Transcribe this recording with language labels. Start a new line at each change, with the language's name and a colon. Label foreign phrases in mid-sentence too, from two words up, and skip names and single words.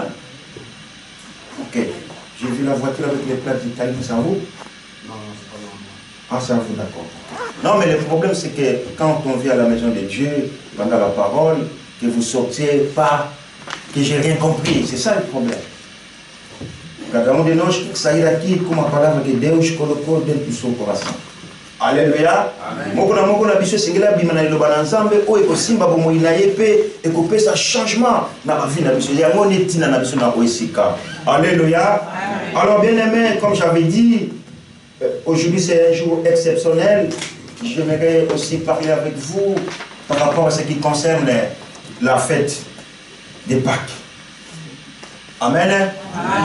French: Ok. J'ai vu la voiture avec les plaques d'Italie, ça vous? Non, c'est pas normal. Ah, ça vous, d'accord. Non, mais le problème, c'est que quand on vient à la maison de Dieu, pendant la parole, que vous sortiez pas, que j'ai rien compris. C'est ça le problème.
Portuguese: Cada de nós tem que sair aqui com uma palavra que Deus colocou dentro do seu coração. Aleluia.
Lingala: Moko na biso singela bimana liloba na nzambe o ekosimba bomoi na ye pe ekopesa changement na ba vie na biso. Yango netina na biso na oesika.
French: Alléluia. Alors bien aimé, comme j'avais dit, aujourd'hui c'est un jour exceptionnel. J'aimerais aussi parler avec vous par rapport à ce qui concerne la fête des Pâques. Amen. Amen.